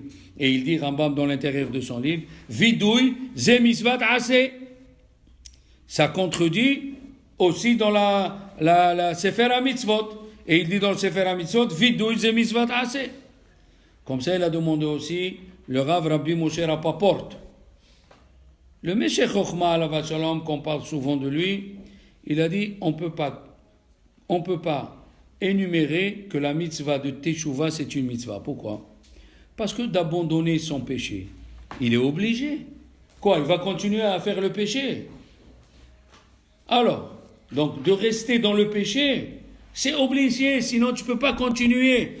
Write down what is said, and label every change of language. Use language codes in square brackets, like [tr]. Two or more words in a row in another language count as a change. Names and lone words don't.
[fr] Et il dit Rambam dans l'intérieur de son livre, [he] וידוי זה מצוות עשה. [fr] Ça contredit aussi dans la Sefer HaMitzvot. Et il dit dans le Sefer HaMitzvot, [he] וידוי זה מצוות עשה. [fr] Comme ça, il a demandé aussi le Rav Rabbi Moshe Rapaport. Le Meshech Chochma [he] עליו השלום, [fr] qu'on parle souvent de lui, il a dit on peut pas énumérer que la mitzvah de Teshuvah c'est une mitzvah. Pourquoi? Parce que d'abandonner son péché, il est obligé. Quoi? Il va continuer à faire le péché. Alors, donc de rester dans le péché, c'est obligé, sinon tu ne peux pas continuer.